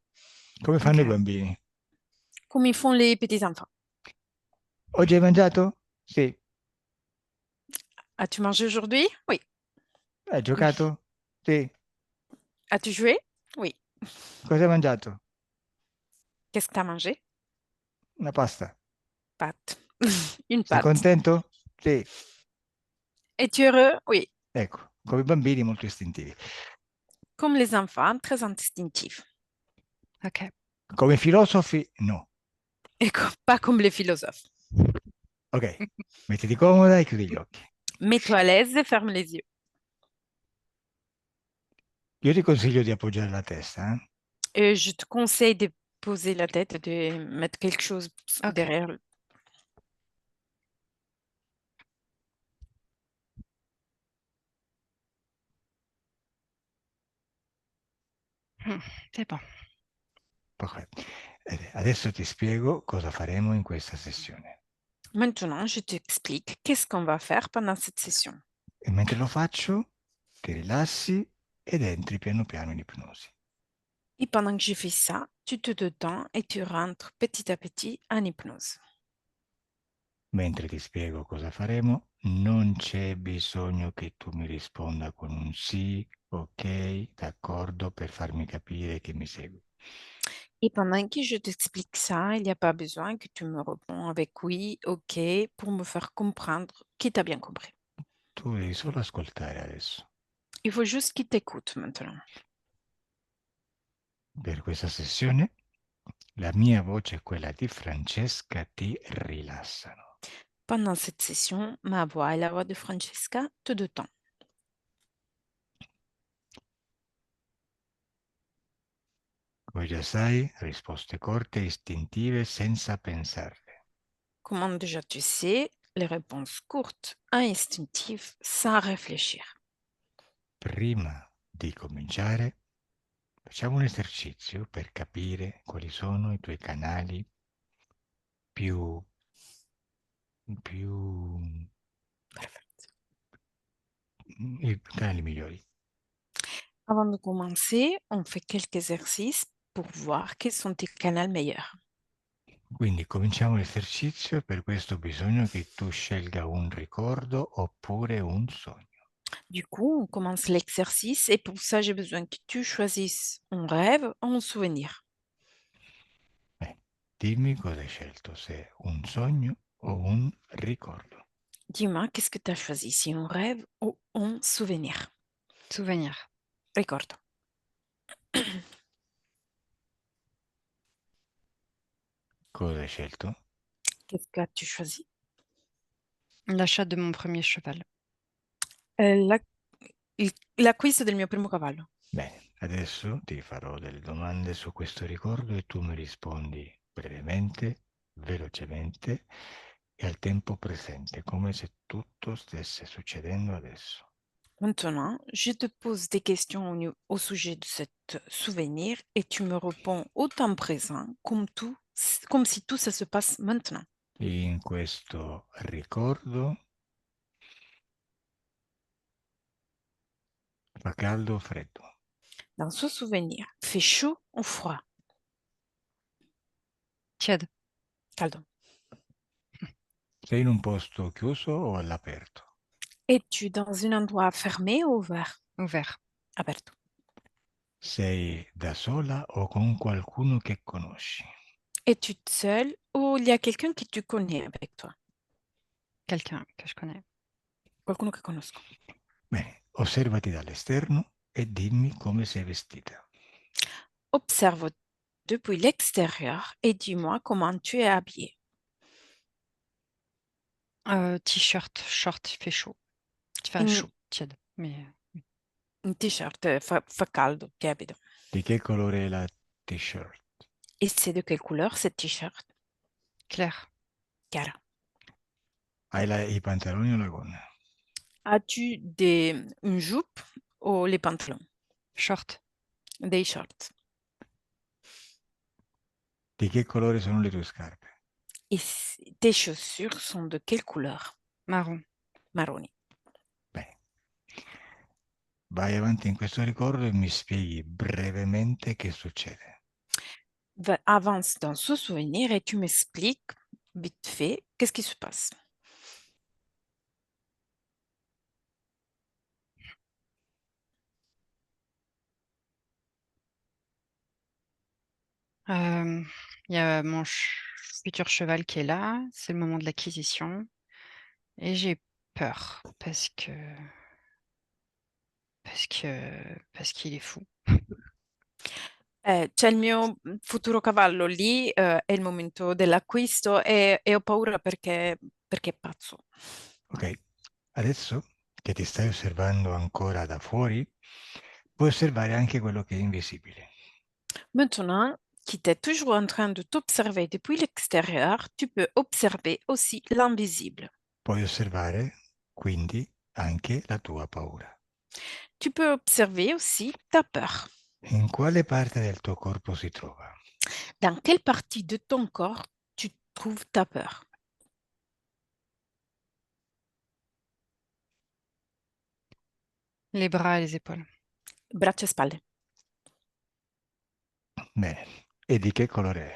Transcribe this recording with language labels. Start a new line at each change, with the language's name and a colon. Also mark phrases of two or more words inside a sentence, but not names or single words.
Italian: Come fanno i Ok. bambini?
French: comme ils font les petits enfants.
Italian: Oggi hai mangiato? Sì.
French: As-tu mangé aujourd'hui? Oui.
Italian: Hai Oui. giocato? Sì.
French: As-tu joué? Oui.
Italian: Cosa hai mangiato?
French: Qu'est-ce que tu as mangé?
Italian: Una pasta.
French: Pâte. Une
Italian: Sei
French: pâte.
Italian: contento? Sì.
French: Es-tu heureux? Oui.
Italian: Ecco, come i bambini molto istintivi.
French: Comme les enfants, très instinctifs. Ok.
Italian: Come filosofi? No.
French: Et pas comme les philosophes.
Italian: Ok, mettiti comoda e chiudi gli occhi.
French: Mets-toi à l'aise et ferme les yeux.
Italian: Io ti consiglio di appoggiare la testa, eh?
French: Et je te conseille de poser la tête, de mettre quelque chose Ok. derrière. C'est bon.
Italian: Perfetto. Adesso ti spiego cosa faremo in questa sessione.
French: Maintenant, je t'explique qu'est-ce qu'on va faire pendant cette session.
Italian: E mentre lo faccio, ti rilassi ed entri piano piano in ipnosi.
French: Et pendant que je fais ça, tu te détends et tu rentres petit à petit en hypnose.
Italian: Mentre ti spiego cosa faremo, non c'è bisogno che tu mi risponda con un sì, ok, d'accordo, per farmi capire che mi segui.
French: Et pendant que je t'explique ça, il n'y a pas besoin que tu me réponds avec oui, ok, pour me faire comprendre qui t'a bien compris.
Italian: Tu devi solo ascoltare adesso.
French: Il faut juste qu'il t'écoute maintenant.
Italian: Per questa sessione la mia voce e quella di Francesca ti rilassano.
French: Pendant cette session, ma voix et la voix de Francesca te détendent.
Italian: Come già sai, risposte corte e istintive senza pensarle.
French: Comme déjà tu sais, les réponses courtes, instinctives, sans réfléchir.
Italian: Prima di cominciare, facciamo un esercizio per capire quali sono i tuoi canali più, più, Perfect. i canali migliori.
French: Avant de commencer, on fait quelques exercices pour voir quels sont tes canaux meilleurs.
Italian: Quindi cominciamo l'esercizio, per questo ho bisogno che tu scelga un ricordo oppure un sogno.
French: Du coup, on commence l'exercice et pour ça, j'ai besoin que tu choisisses un rêve ou un souvenir.
Italian: Dimmi cosa hai scelto, se un sogno o un ricordo.
French: Dis-moi, qu'est-ce que tu as choisi, si un rêve ou un souvenir? Souvenir.
Italian: Ricordo. Cosa hai scelto?
French: Qu'est-ce que tu choisi? L'achat de mon premier cheval.
Italian: La- l'acquisto del mio primo cavallo. Bene, adesso ti farò delle domande su questo ricordo e tu mi rispondi brevemente, velocemente e al tempo presente, come se tutto stesse succedendo adesso.
French: Maintenant, je te pose des questions au sujet de cet souvenir et tu me réponds au temps présent comme si tout ça se passe maintenant.
Italian: In questo ricordo fa caldo o freddo?
French: Dans ce souvenir, fait chaud ou froid? Tiède.
Italian: Caldo. Sei in un posto chiuso o all'aperto?
French: Es-tu dans un endroit fermé ou ouvert? Ouvert.
Italian: Aperto. Sei da sola o con qualcuno che conosci?
French: Es-tu seul ou il y a quelqu'un que tu connais avec toi? Quelqu'un que je connais.
Italian: Qualcuno che conosco. Bene, osservati dall'esterno e dimmi come sei vestita.
French: Observe depuis l'extérieur et dis-moi comment tu es habillé. T-shirt, short, il fait chaud. Enfin,
Italian: In,
French: chaud, tiède. Mais
Italian: in t-shirt, fa caldo, tiepido. Di che colore è la t-shirt?
French: Et c'est de quelle couleur ce t-shirt? clair.
Italian: Chiara. Hai i pantaloni o la gonna?
French: As-tu une jupe ou les pantalons? Short. Des shorts.
Italian: Di che colore sono le tue scarpe?
French: Et tes chaussures sont de quelle couleur? Marron.
Italian: Marroni. Bene. Vai avanti in questo ricordo e mi spieghi brevemente che succede.
French: Avance dans ce souvenir et tu m'expliques vite fait qu'est-ce qui se passe. Il y a mon futur cheval qui est là. C'est le moment de l'acquisition. Et j'ai peur parce qu'il est fou.
Italian: C'è il mio futuro cavallo lì, è il momento dell'acquisto e ho paura perché è pazzo. Ok, adesso che ti stai osservando ancora da fuori, puoi osservare anche quello che è invisibile.
French: Maintenant, qui t'es toujours en train de t'observer depuis l'extérieur, tu peux observer aussi l'invisible.
Italian: Puoi osservare quindi anche la tua paura.
French: Tu peux observer aussi ta peur.
Italian: In quale parte del tuo corpo si trova?
French: Dans quelle partie de ton corps tu trouves ta peur? Les bras et les épaules.
Italian: Braccia e spalle. Bene, e di che colore è?